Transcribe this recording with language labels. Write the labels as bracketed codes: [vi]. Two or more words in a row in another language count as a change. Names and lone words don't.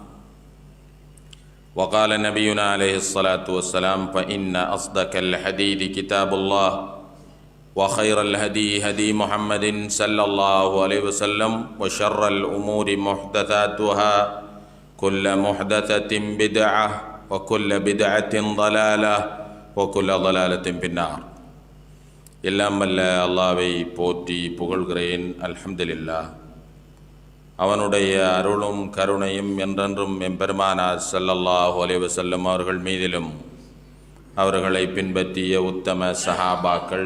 [ar] وقال نبينا عليه الصلاة والسلام فإن أصدق الحديث كتاب الله وخير الهدي هدي محمد صلى الله عليه وسلم وشر الأمور محدثاتها كل محدثة بدعة وكل بدعة ضلالة وكل ضلالة في النار [ta] எல்லாம் வல்ல அல்லாஹ்வை போற்றி புகழ்கிறேன். [ar] அல்ஹம்துலில்லாஹ். [ta] அவனுடைய அருளும் கருணையும் என்றென்றும் எம்பெருமானார் [ar] صلى الله عليه وسلم [ta] அவர்கள் மீதிலும் அவர்களை பின்பற்றிய உத்தம சஹாபாக்கள்,